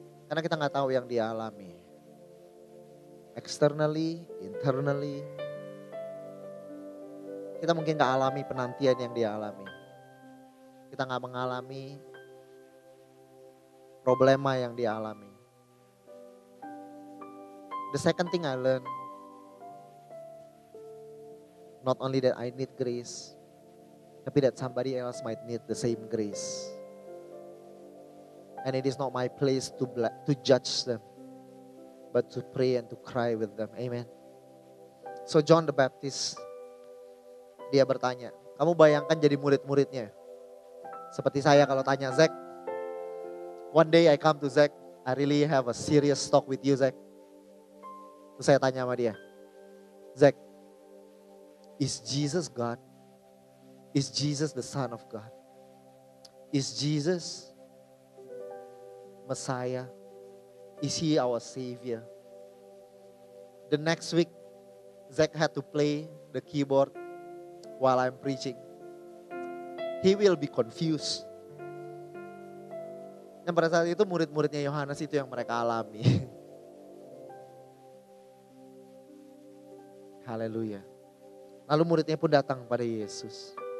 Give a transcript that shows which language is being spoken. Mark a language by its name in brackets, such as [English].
[Indonesian] Karena kita nggak tahu yang dia alami. [English] Externally, internally. [Indonesian] Kita mungkin nggak alami penantian yang dia alami. Kita nggak mengalami problema yang dia alami. [English] The second thing I learned, not only that I need grace, tapi that somebody else might need the same grace. And it is not my place to judge them, but to pray and to cry with them. Amen. [Indonesian] So John the Baptist, dia bertanya, kamu bayangkan jadi murid-muridnya. Seperti saya kalau tanya [English] Zach, one day I come to Zach, I really have a serious talk with you Zach. [Indonesian] Terus saya tanya sama dia, Zach, [English] is Jesus God? Is Jesus the Son of God? Is Jesus Messiah? Is He our Savior? The next week, Zach had to play the keyboard while I'm preaching. He will be confused. [Indonesian] Dan pada saat itu murid-muridnya Yohanes itu yang mereka alami. Haleluya. Lalu muridnya pun datang pada Yesus.